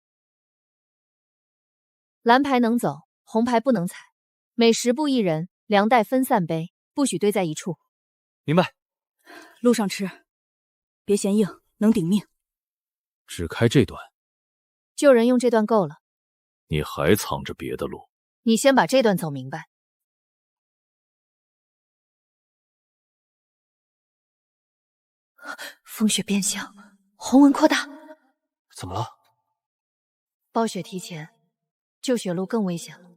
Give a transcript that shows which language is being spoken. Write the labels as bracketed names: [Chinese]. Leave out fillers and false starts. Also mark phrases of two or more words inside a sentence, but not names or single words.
[Chinese] 藍牌能走，紅牌不能踩。每10步1人，糧袋分散背，不許堆在一處。明白。路上吃，別嫌硬，能頂命。只開這段？救人用這段夠了。你還藏着別的路？你先把這段走明白。風雪变相，红纹擴大。怎么了？暴雪提前，救雪路更危險了。